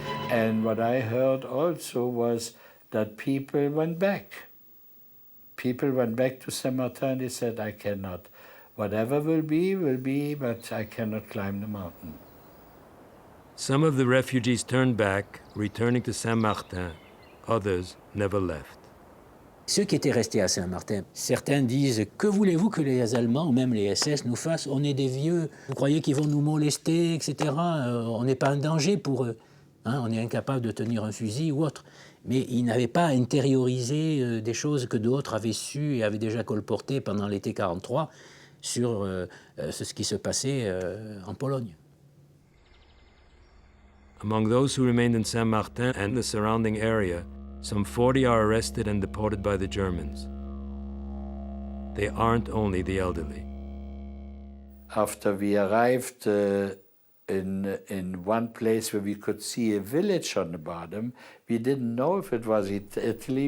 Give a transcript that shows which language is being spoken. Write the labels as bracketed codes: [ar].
[en] And what I heard also was that people went back. People went back to Saint-Martin. They said, I cannot. Whatever will be, but I cannot climb the mountain. Some of the refugees turned back, returning to Saint-Martin. Others never left. [fr] Ceux qui étaient restés à Saint-Martin, certains disent « Que voulez-vous que les Allemands ou même les SS nous fassent? On est des vieux, vous croyez qu'ils vont nous molester, etc. On n'est pas un danger pour eux. Hein, on est incapable de tenir un fusil ou autre. » Mais ils n'avaient pas intériorisé des choses que d'autres avaient su et avaient déjà colportées pendant l'été 1943 sur ce qui se passait en Pologne. [en] Among those who remained in Saint-Martin and the surrounding area, some 40 are arrested and deported by the Germans. They aren't only the elderly. After we arrived in one place where we could see a village on the bottom, we didn't know if it was Italy.